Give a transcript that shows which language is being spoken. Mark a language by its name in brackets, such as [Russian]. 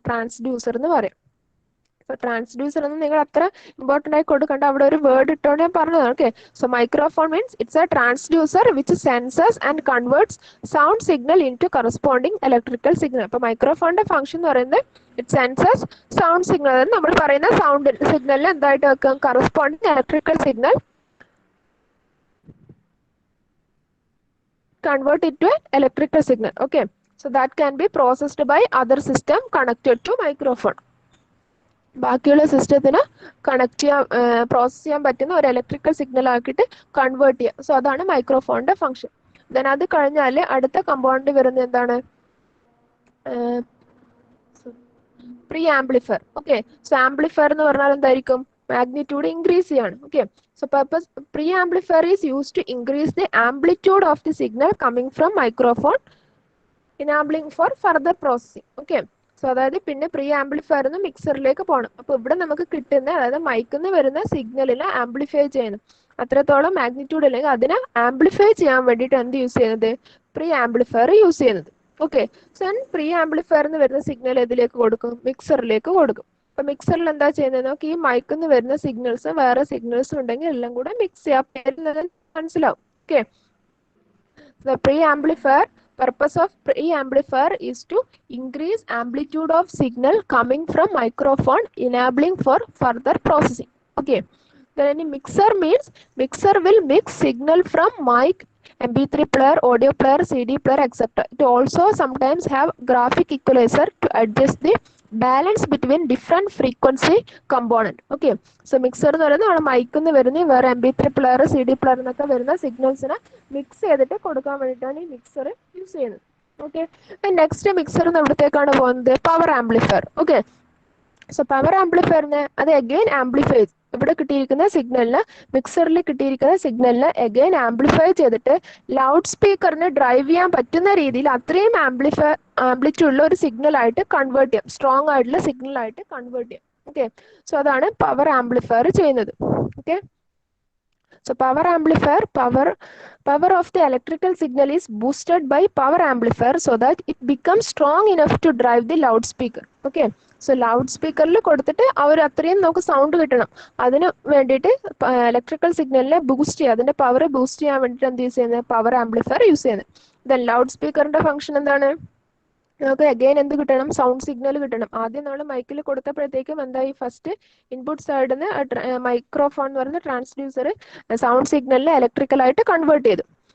[Malayalam] Transducer എന്ന് പറയാം. Transducer എന്ന് നിങ്ങൾ അത്ര ഇമ്പോർട്ടൻ്റ് ആയി കൊടുക്കണ്ട, അവിടെ ഒരു വേർഡ് ഇട്ടോണ്ട് ഞാൻ പറഞ്ഞതാണ്. [English] Okay, so microphone means it's a transducer which senses and converts sound signal into corresponding electrical signal. [Malayalam] അപ്പൊ മൈക്രോഫോണിന്റെ ഫംഗ്ഷൻ എന്ന് പറയുന്നത് [English] It senses sound signal. [Malayalam] അതായത് നമ്മൾ പറയുന്ന സൗണ്ട് സിഗ്നലിൽ എന്തായിട്ട് വെക്കാം? [English] Corresponding electrical signal, convert it to an electrical signal. Okay, so that can be processed by other system connected to microphone. [Malayalam] ബാക്കിയുള്ള സിസ്റ്റത്തിന് കണക്ട് ചെയ്യാൻ, പ്രോസസ് ചെയ്യാൻ പറ്റുന്ന ഒരു ഇലക്ട്രിക്കൽ സിഗ്നൽ ആക്കിയിട്ട് കൺവേർട്ട് ചെയ്യുക. സോ അതാണ് മൈക്രോഫോണിന്റെ ഫംഗ്ഷൻ. ദെൻ അത് കഴിഞ്ഞാൽ അടുത്ത കമ്പോണന്റ് വരുന്നത് എന്താണ്? Pre amplifier. Okay, so amplifier എന്ന് പറഞ്ഞാൽ എന്തായിരിക്കും? മാഗ്നിറ്റ്യൂഡ് ഇൻക്രീസ് ചെയ്യാണ്. [English] Okay, so purpose preamplifier is used to increase the amplitude of the signal coming from microphone, enabling for further processing. [Malayalam] Okay, so അതായത് പിന്നെ പ്രീ ആംപ്ലിഫയർ നിന്ന് മിക്സറിലേക്ക് പോകണം. അപ്പോൾ ഇവിടെ നമുക്ക് കിട്ടുന്ന, അതായത് മൈക്കിൽ നിന്ന് വരുന്ന സിഗ്നലിനെ ആംപ്ലിഫൈ ചെയ്യുന്നു. അത്രത്തോളം മാഗ്നിറ്റ്യൂഡ് അല്ലെങ്കിൽ അതിനെ ആംപ്ലിഫൈ ചെയ്യാൻ വേണ്ടിയിട്ട് എന്ത് യൂസ് ചെയ്യുന്നത്? പ്രീ ആംപ്ലിഫയർ യൂസ് ചെയ്യുന്നത്. ഓക്കെ. സോ പ്രീ ആംപ്ലിഫയർ എന്ന് വരുന്ന സിഗ്നൽ ഇതിലേക്ക് കൊടുക്കും, മിക്സറിലേക്ക് കൊടുക്കും. അപ്പൊ മിക്സറിൽ എന്താ ചെയ്യുന്നത് നോക്കി, ഈ മൈക്കിൽ നിന്ന് വരുന്ന സിഗ്നൽസ് വേറെ സിഗ്നൽസ് ഉണ്ടെങ്കിൽ എല്ലാം കൂടെ മിക്സ് ചെയ്യാൻ മനസ്സിലാവും. Okay. [English] The preamplifier purpose of preamplifier is to increase amplitude of signal coming from microphone, enabling for further processing. Okay. Then mixer means mixer will mix signal from mic, MP3 player, audio player, CD player, etc. It also sometimes have graphic equalizer to adjust the balance between different frequency component. Okay. [Malayalam] So mixer എന്ന് പറയുന്നത് നമ്മുടെ മൈക്കിൽ നിന്ന് വരുന്ന വേറെ MP3 player, CD player എന്നൊക്കെ വരുന്ന സിഗ്നൽസിനെ mix ചെയ്തിട്ട് കൊടുക്കാൻ വേണ്ടിയിട്ടാണ് ഈ മിക്സർ യൂസ് ചെയ്യുന്നത്. ഓക്കെ. നെക്സ്റ്റ് മിക്സർ എവിടത്തേക്കാണ് പോകുന്നത്, power amplifier. Okay. So power ആംപ്ലിഫയറിന് അത് അഗെയിൻ ആംപ്ലിഫൈ, ഇവിടെ കിട്ടിയിരിക്കുന്ന സിഗ്നലിന്, മിക്സറിൽ കിട്ടിയിരിക്കുന്ന സിഗ്നലിന് അഗെയിൻ ആംപ്ലിഫൈ ചെയ്തിട്ട് ലൗഡ് സ്പീക്കറിന് ഡ്രൈവ് ചെയ്യാൻ പറ്റുന്ന രീതിയിൽ അത്രയും ആംപ്ലിറ്റ്യൂഡ് ഉള്ള ഒരു സിഗ്നൽ ആയിട്ട് കൺവേർട്ട് ചെയ്യാം, സ്ട്രോങ് ആയിട്ടുള്ള സിഗ്നൽ ആയിട്ട് കൺവേർട്ട് ചെയ്യാം. ഓക്കെ. സോ അതാണ് പവർ ആംപ്ലിഫയർ ചെയ്യുന്നത്. Okay. [English] So power amplifier, power of the electrical signal is boosted by power amplifier so that it becomes strong enough to drive the loudspeaker. Okay. [Malayalam] So loudspeaker കൊടുത്തിട്ട് അവർ അത്രയും നമുക്ക് sound കിട്ടണം, അതിന് വേണ്ടിയിട്ട് electrical സിഗ്നലിനെ boost ചെയ്യുക, അതിന്റെ പവർ ബൂസ്റ്റ് ചെയ്യാൻ വേണ്ടിയിട്ട് എന്ത് യൂസ് ചെയ്യുന്നത്, പവർ ആംപ്ലിഫയർ യൂസ് ചെയ്യുന്നത്. ദെൻ ലൗഡ് സ്പീക്കറിന്റെ ഫംഗ്ഷൻ എന്താണ്, നമുക്ക് അഗെയിൻ എന്ത് കിട്ടണം, സൗണ്ട് സിഗ്നൽ കിട്ടണം. ആദ്യം നമ്മൾ മൈക്കിൽ കൊടുത്തപ്പോഴത്തേക്കും എന്തായി, ഫസ്റ്റ് ഇൻപുട്ട് സൈഡിൽ നിന്ന് മൈക്രോഫോൺ എന്ന് പറയുന്ന ട്രാൻസ്ഡ്യൂസർ സൗണ്ട് സിഗ്നലിനെ ഇലക്ട്രിക്കലായിട്ട് കൺവേർട്ട് ചെയ്തു.